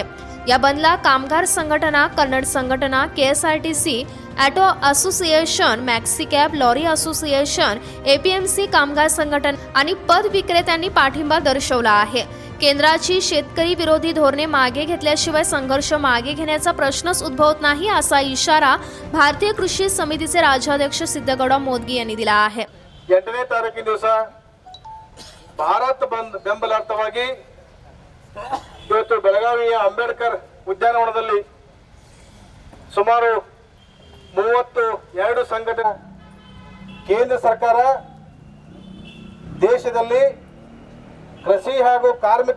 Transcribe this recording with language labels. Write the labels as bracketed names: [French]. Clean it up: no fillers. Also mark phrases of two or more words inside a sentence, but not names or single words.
[Marathi] या बंदला कामगार संघटना, कन्नड संघटना, KSRTC, ऑटो असोसिएशन, मॅक्सिकॅब, लॉरी असोसिएशन, APMC कामगार संघटना आणि पद विक्रेत्यांनी पाठिंबा दर्शवला आहे. केंद्राची शेतकरी विरोधी धोरणे मागे घेतल्याशिवाय संघर्ष मागे घेण्याचा प्रश्नच उद्भवत नाही, असा इशारा भारतीय कृषी समितीचे राज्याध्यक्ष ಸಿದ್ದಗೌಡ ಮೋದ್ಗಿ यांनी दिला आहे. [Kannada] 8ನೇ ತಾರೀಕಿನ ದಿವಸ ಭಾರತ್ ಬಂದ್ ಬೆಂಬಲಾರ್ಥವಾಗಿ ಇವತ್ತು ಬೆಳಗಾವಿಯ ಅಂಬೇಡ್ಕರ್ ಉದ್ಯಾನವನದಲ್ಲಿ ಸುಮಾರು 32 ಸಂಘಟನೆ ಕೇಂದ್ರ ಸರ್ಕಾರ ದೇಶದಲ್ಲಿ ಕೃಷಿ ಹಾಗೂ ಕಾರ್ಮಿಕ